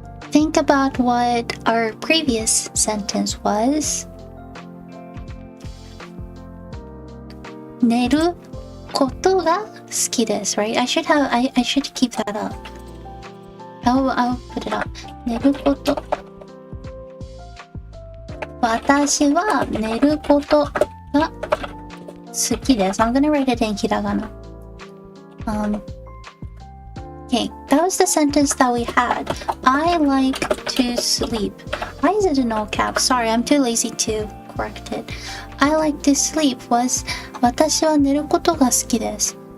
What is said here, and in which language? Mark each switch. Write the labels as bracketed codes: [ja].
[en] Think about what our previous sentence was. [ja] 寝ることが好きです [en] right? I should keep that up. I'll put it up. [ja] 寝ること私は寝ることが好きです [en] I'm gonna write it in hiragana. Okay, that was the sentence that we had. I like to sleep. Why is it in all caps? Sorry, I'm too lazy to correct it. I like to sleep was [ja] 私は寝ることが好きです。